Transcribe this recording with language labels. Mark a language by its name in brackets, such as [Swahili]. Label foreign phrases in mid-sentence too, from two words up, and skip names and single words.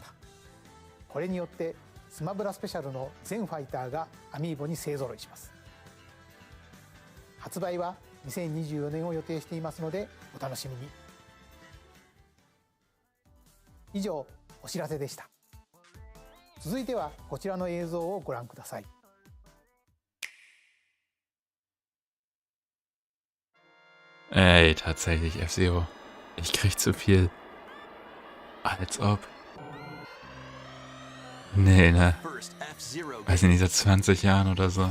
[Japanese] これによってスマブラスペシャルの全ファイターがアミーボに勢ぞろいします。発売は2024年を予定していますのでお楽しみに。以上、お知らせでした。続いてはこちらの映像をご覧ください。 [German] Ey, tatsächlich, F-Zero. Ich krieg zu viel. Als ob. Nee, ne? Weiß ich nicht, seit 20 Jahren oder so.